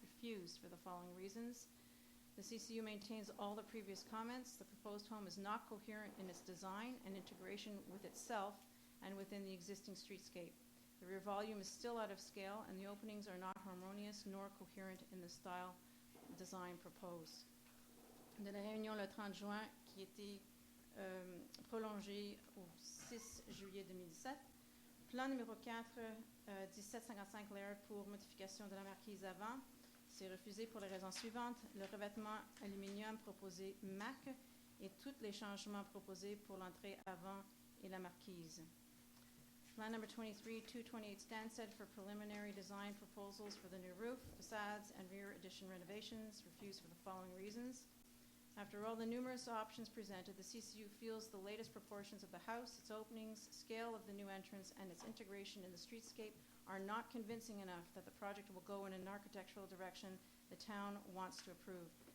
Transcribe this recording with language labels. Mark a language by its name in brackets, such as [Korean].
[English] Refused for the following reasons. The CCU maintains all the previous comments. The proposed home is not coherent in its design and integration with itself and within the existing streetscape. The rear volume is still out of scale and the openings are not harmonious nor coherent in the style design proposed. [French] De la réunion le 30 juin qui était prolongée au 6 juillet 2017. Plan numéro 4, 1755 Laird pour modification de la marquise avant. C'est refusé pour les raisons suivantes. Le revêtement aluminium proposé MAC et tous les changements proposés pour l'entrée avant et la marquise. [English] Plan number 23, 228 Stansted for preliminary design proposals for the new roof, facades, and rear addition renovations. Refused for the following reasons. After all the numerous options presented, the CCU feels the latest proportions of the house, its openings, scale of the new entrance, and its integration in the streetscape are not convincing enough that the project will go in an architectural direction the town wants to approve.